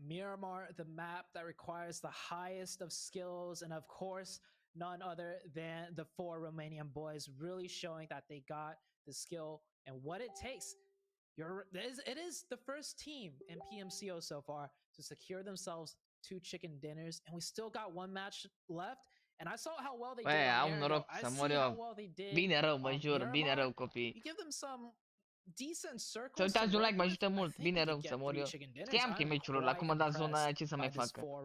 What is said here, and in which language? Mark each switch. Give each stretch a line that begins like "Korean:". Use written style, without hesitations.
English: Miramar, the map that requires the highest of skills, and of course, none other than the 4 Romanian boys, really showing that they got the skill and what it takes. It is the first team in Pmco so far to secure themselves 2 chicken dinners, and we still got 1 match left. And I saw how well they did.
Romanian: Au noroc să mor eu. Bine rău, mă jur, bine rău, copii.
English: You give them some decent circles.
Romanian: Să uitați un like, mă ajută mult. Bine rău să mor eu. Știam că e meciul ăla, acum am dat zona aia, ce să mai facă?